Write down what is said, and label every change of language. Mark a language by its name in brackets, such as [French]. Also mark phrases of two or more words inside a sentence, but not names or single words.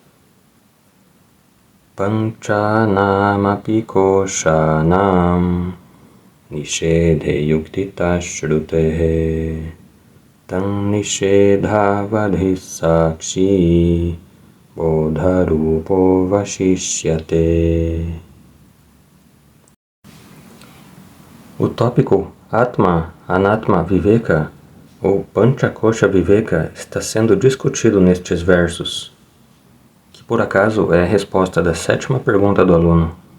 [Sanskrit] Panchanamapi koshanam Nishedhe yuktita shrutehe Tam nishedhavadhi sakshi bodharupo vashishyate. [Portuguese] O tópico Atma, Anatma Viveka ou Panchakosha Viveka está sendo discutido nestes versos, que por acaso é a resposta da 7ª pergunta do aluno.